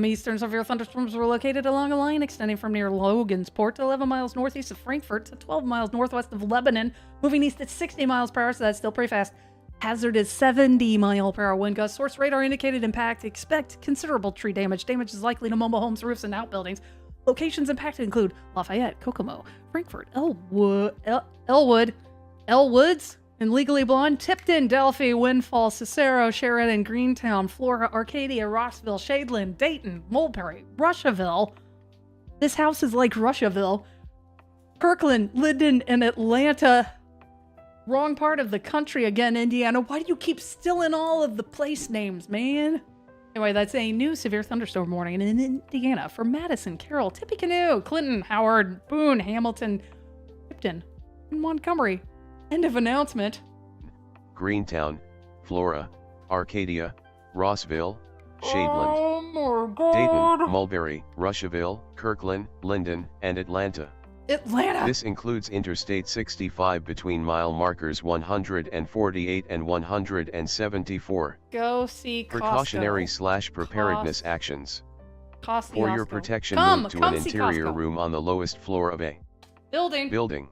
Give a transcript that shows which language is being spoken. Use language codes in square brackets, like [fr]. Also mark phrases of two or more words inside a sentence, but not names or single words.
[en] Eastern, severe thunderstorms were located along a line extending from near Logansport to 11 miles northeast of Frankfurt to 12 miles northwest of Lebanon, moving east at 60 miles per hour, so that's still pretty fast. Hazard is 70 mile per hour wind gusts. Source radar indicated impact. Expect considerable tree damage. Damage is likely to mobile homes, roofs, and outbuildings. Locations impacted include Lafayette, Kokomo, Frankfurt, Elwoods, and Legally Blonde, Tipton, Delphi, Windfall, Cicero, Sheridan, Greentown, Flora, Arcadia, Rossville, Shadeland, Dayton, Mulberry, Russiaville. This house is like Russiaville. Kirkland, Linden, and Atlanta. Wrong part of the country again, Indiana. Why do you keep stealing all of the place names, man? Anyway, that's a new severe thunderstorm warning in Indiana for Madison, Carroll, Tippecanoe, Clinton, Howard, Boone, Hamilton, Tipton, and Montgomery. End of announcement. Greentown, Flora, Arcadia, Rossville, Shadeland, Dayton, Mulberry, Rushville, Kirkland, Linden, and Atlanta. Atlanta! This includes Interstate 65 between mile markers 148 and 174. Go see Costco. Precautionary/preparedness actions. Costco. For your protection, move to an interior room on the lowest floor of a building.